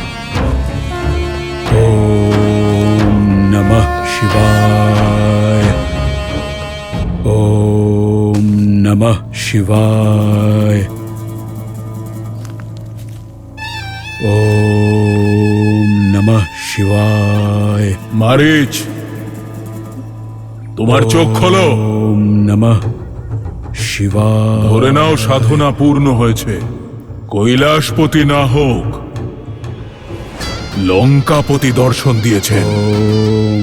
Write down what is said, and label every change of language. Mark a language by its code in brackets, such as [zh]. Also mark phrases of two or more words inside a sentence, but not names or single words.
[sa] ওম নমঃ শিবায়। ওম নমঃ শিবায়। ওম নমঃ শিবায়। [bn] মারিচ, তোমার চোখ খোলো। [sa] ওম নমঃ শিবায়। [bn] ধরে নাও সাধনা পূর্ণ হয়েছে। কৈলাসপতি না হোক, লঙ্কাপতি দর্শন দিয়েছেন। [sa] ওম